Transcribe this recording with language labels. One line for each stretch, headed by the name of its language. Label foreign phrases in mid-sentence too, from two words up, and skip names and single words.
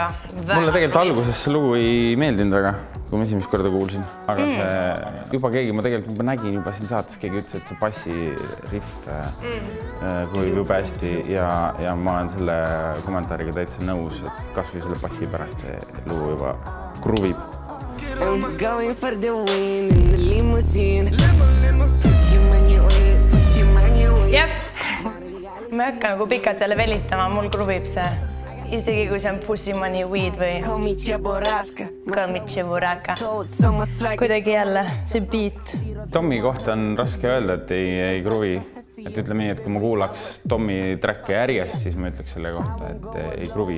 Estonian: Mulle tegelikult alguses see lugu ei meeldinud väga, kui ma esimest korda kuulsin. Aga see juba keegi, ma tegelikult nägin juba siin saates, keegi ütles, et see bassi riff kruvib jube hästi ja ma olen selle kommentaariga täitsa nõus, et kas või selle bassi pärast see lugu juba kruvib.
English: I'm going for the win in the limousine.
Estonian: Jep. Ma ei hakka nagu pikalt jälle velitama, mul kruvib see. Isegi kui see on Pussy Money Weed või Kalmitšeburaka. Kuidagi jälle see beat. Tommi kohta on raske öelda, et ei kruvi. Et ütleme nii, et kui ma kuulaks Tommi tracki järjest, siis ma ütleks selle kohta, et ei kruvi.